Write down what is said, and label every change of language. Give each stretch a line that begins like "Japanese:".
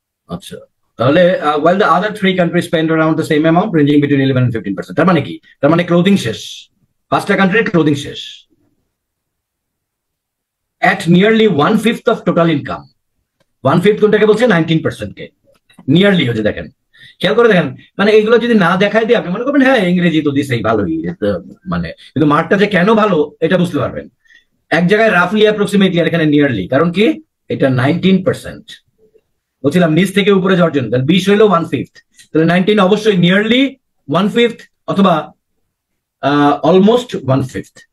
Bangla: আচ্ছা, তাহলে
English: while the other 3 countries spend around the same amount ranging between 11 and 15%,
Bangla: তার মানে কি? তার মানে ক্লোথিং শেষ, 5টা কান্ট্রির ক্লোথিং শেষ।
English: at nearly 1/5 of total income, 1/5
Bangla: কোনটাকে বলছে? 19% কে। নিয়ারলি হচ্ছে, দেখেন খেয়াল করে দেখেন, মানে এইগুলো যদি না দেখায় দিই আপনি মনে করবেন হ্যাঁ ইংরেজি তো দিছেই ভালোই, মানে কিন্তু মার্কটা যে কেন ভালো এটা বুঝতে পারবেন। এক জায়গায় রাফলি অ্যাপ্রক্সিমেটলি, আর এখানে নিয়ারলি, কারণ কি? এটা 19%। বলছিলাম নিচ থেকে উপরে যাওয়ার জন্য, তাহলে 20 হইলো 1/5, তাহলে 19 অবশ্যই নিয়ারলি 1/5 অথবা অলমোস্ট 1/5।